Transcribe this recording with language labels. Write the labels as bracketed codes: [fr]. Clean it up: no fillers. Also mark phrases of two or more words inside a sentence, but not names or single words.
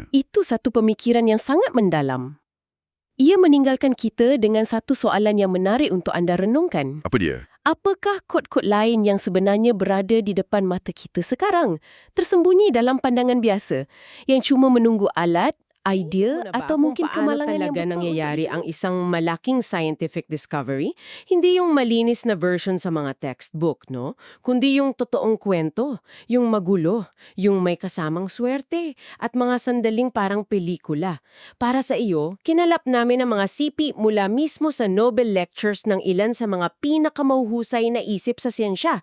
[ms] Itu satu pemikiran yang sangat mendalam. Ia meninggalkan kita dengan satu soalan yang menarik untuk anda renungkan. Apa dia? Apakah kod-kod lain yang sebenarnya berada di depan mata kita sekarang, tersembunyi dalam pandangan biasa, yang cuma menunggu alat, idea atau mungkin kemalangan yang [tl] talaga [ms] betul [tl] nangyayari [ms] untuk [tl] ang isang malaking [en] scientific discovery? [tl] Hindi yung malinis na version sa mga textbook, no? Kundi yung totoong kwento, yung magulo, yung may kasamang swerte, at mga sandaling parang pelikula. Para sa iyo, kinalap namin ang mga sipi mula mismo sa Nobel Lectures ng ilan sa mga pinakamahuhusay na isip sa siyensya.